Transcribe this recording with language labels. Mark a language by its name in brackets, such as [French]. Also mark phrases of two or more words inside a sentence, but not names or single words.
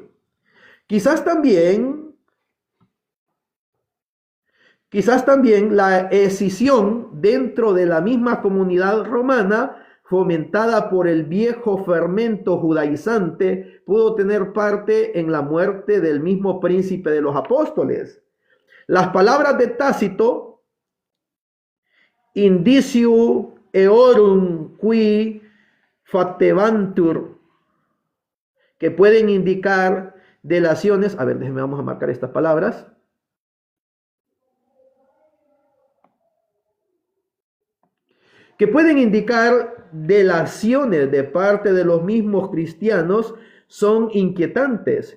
[Spanish] Quizás también la escisión dentro de la misma comunidad romana fomentada por el viejo fermento judaizante, pudo tener parte en la muerte del mismo príncipe de los apóstoles. Las palabras de Tácito, [Latin] indiciu eorum qui fatebantur, [Spanish] que pueden indicar delaciones. A ver, déjenme, vamos a marcar estas palabras. Que pueden indicar delaciones de parte de los mismos cristianos, son inquietantes.